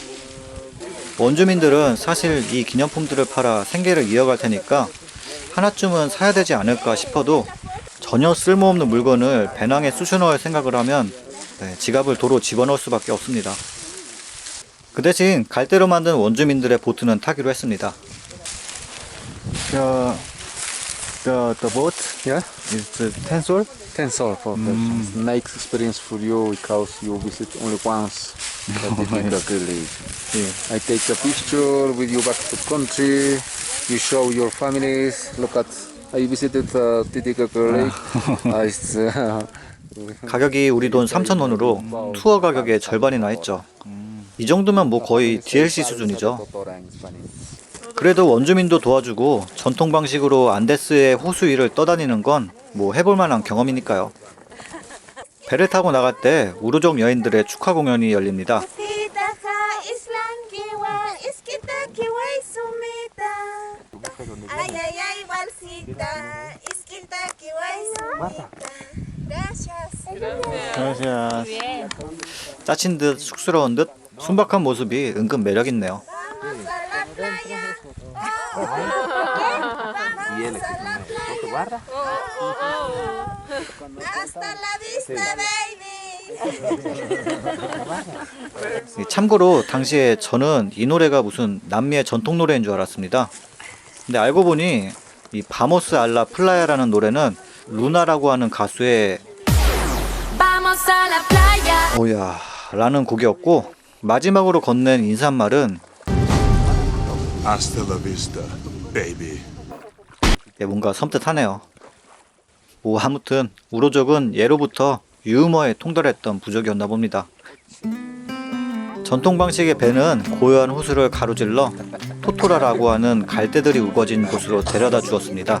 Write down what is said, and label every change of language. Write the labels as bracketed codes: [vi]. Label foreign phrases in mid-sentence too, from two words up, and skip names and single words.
[ko] 원주민들은 사실 이 기념품들을 팔아 생계를 이어갈 테니까 하나쯤은 사야 되지 않을까 싶어도 전혀 쓸모없는 물건을 배낭에 쑤셔 넣을 생각을 하면 지갑을 도로 집어넣을 수밖에 없습니다. 그 대신 갈대로 만든 원주민들의 보트는 타기로 했습니다. [en] The boat, Yeah? is 10 sol. 10 sol for persons. Nice experience for you because you visit only once the Titicaca Lake. [ko] 예. [en] I take a picture with you back to country. You show your families. Look at I visited Titicaca Lake. It's [ko] 가격이 우리 돈 3,000원으로 투어 가격의 절반이나 했죠. 이 정도면 뭐 거의 DLC 수준이죠. 그래도 원주민도 도와주고 전통 방식으로 안데스의 호수 위를 떠다니는 건 뭐 해볼 만한 경험이니까요. 배를 타고 나갈 때 우루족 여인들의 축하 공연이 열립니다. 짜친 듯 쑥스러운 듯 순박한 모습이 은근 매력있네요. [es] Hasta la vista, baby. [ko] 참고로 당시에 저는 이 노래가 무슨 남미의 전통 노래인 줄 알았습니다. 근데 알고 보니 이 바모스 알라 플라야라는 노래는 루나라고 하는 가수의 [es] Vamos a la playa. [ko] 오야 라는 곡이었고, 마지막으로 건넨 인사말은 [es] Hasta la vista, baby. [ko] 뭔가 섬뜩하네요. 뭐 아무튼 우로족은 예로부터 유머에 통달했던 부족이었나 봅니다. 전통 방식의 배는 고요한 호수를 가로질러 토토라라고 하는 갈대들이 우거진 곳으로 데려다 주었습니다.